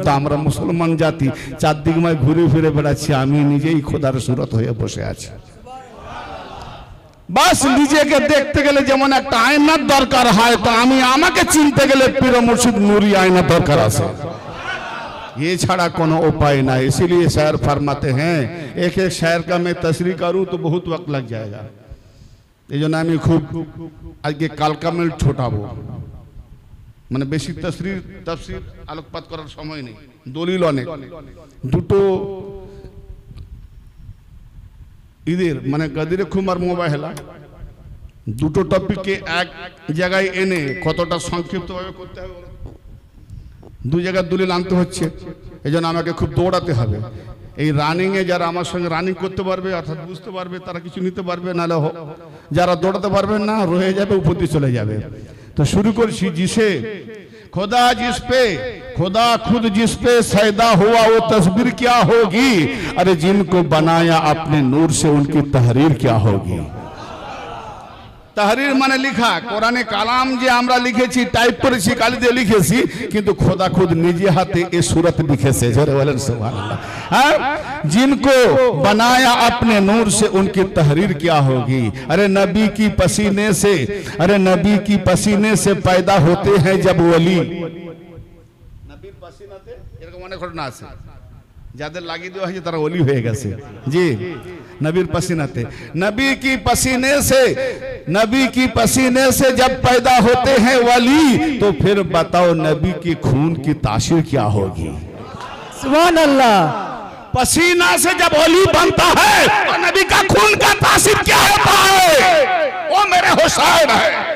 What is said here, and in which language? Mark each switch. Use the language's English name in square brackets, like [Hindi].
[Bangla] তো আমরা মুসলমান জাতি চারদিকময় ঘুরে ফিরে বেড়াচ্ছি, আমি নিজেই খোদার সুরত হয়ে বসে আছি। বাস নিজেকে দেখতে গেলে যেমন একটা আয়নার দরকার হয়, তো আমি আমাকে চিনতে গেলে পীর মুর্শিদ নূরি আয়নার দরকার আছে, ये छाड़ा कोनो उपाय ना। [Hindi] इसीलिए शायर फरमाते हैं, एक एक शायर का मैं तशरीह करूं तो बहुत वक्त लग जाएगा। [Bangla] এই জন্য আমি খুব আজকে কালকামেল ছোটাবো, মানে বেশি তাফসীর আলোকপাত করার সময় নেই, দলিল অনেক। দুটো ঈদের মানে গাদিরে খুমার মোবাইলা দুটো টপিককে এক জায়গায় এনে কতটা সংক্ষিপ্তভাবে করতে হবে, দু জায়গায় দলিল আনতে হচ্ছে। এই জন্য আমাকে খুব দৌড়াতে হবে। এই রানিংয়ে যারা আমার সঙ্গে রানিং করতে পারবে, অর্থাৎ বুঝতে পারবে, তারা কিছু নিতে পারবে, নাহলে যারা দৌড়াতে পারবেন না রয়ে যাবে, উপর দিয়ে চলে যাবে। তো শুরু করছি, [Hindi] जिसे खुदा जिस पे, खुदा खुद जिस पे सैदा हुआ वो तस्वीर क्या होगी, अरे जिनको बनाया अपने नूर से उनकी तहरीर क्या होगी। तहरीर माने लिखा, [Bangla] কোরআনে কালাম যে আমরা লিখেছি, টাইপ করেছি, কালি দিয়ে লিখেছি, কিন্তু খোদা খুদ নিজে হাতে এই সূরত লিখেছে। জোরে বলেন সুবহানাল্লাহ। [Hindi] হ্যাঁ, जिनको बनाया अपने नूर से उनकी तहरीर क्या होगी। अरे नबी की पसीने से, अरे नबी की पसीने से पैदा होते हैं जब वली। [Bangla] নবীর পসিনাতে এরকম অনেক ঘটনা আছে, যাদের লাগিয়ে দেওয়া হয়েছে তারা ওলি হয়ে গেছে। [Hindi] জি, नबीर पसीनाते, नबी की पसीने से, नबी की पसीने से जब पैदा होते हैं वली, तो फिर बताओ नबी की खून की तासीर क्या होगी। सुभान अल्लाह। पसीना से जब वली बनता है तो नबी का खून का तासीर क्या होता है, वो मेरे हुसैन है।